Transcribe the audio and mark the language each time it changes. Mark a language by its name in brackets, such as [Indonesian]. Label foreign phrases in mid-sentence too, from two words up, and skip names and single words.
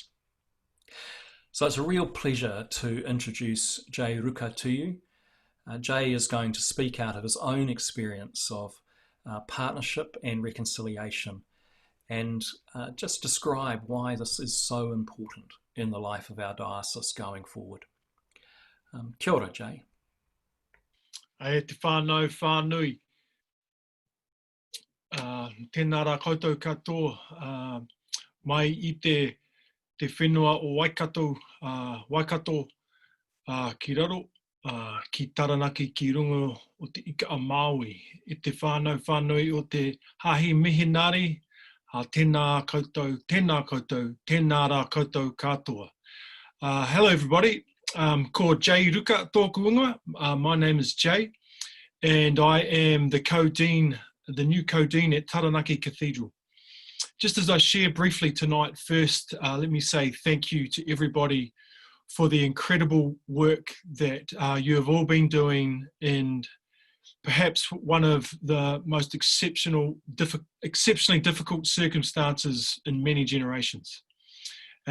[English] So it's a real pleasure to introduce Jay Ruka to you. Jay is going to speak out of his own experience of partnership and reconciliation and just describe why this is so important in the life of our diocese going forward. [Māori] Kia ora, Jay. E te whānau whānui. Tēnā rā koutou katoa. Mai I te whenua o Waikato, ki raro, ki Taranaki ki runga o te ika a Māui. I te whānau whānui o te hahi mihinari, tēnā koutou, tēnā rā koutou katoa. [English] Hello everybody. [Māori] Ko Jay Ruka tōku ingoa. [English] My name is Jay, and I am the co-dean, the new co-dean at Taranaki Cathedral. Just as I share briefly tonight, first, let me say thank you to everybody for the incredible work that you have all been doing in perhaps one of the most exceptionally difficult circumstances in many generations.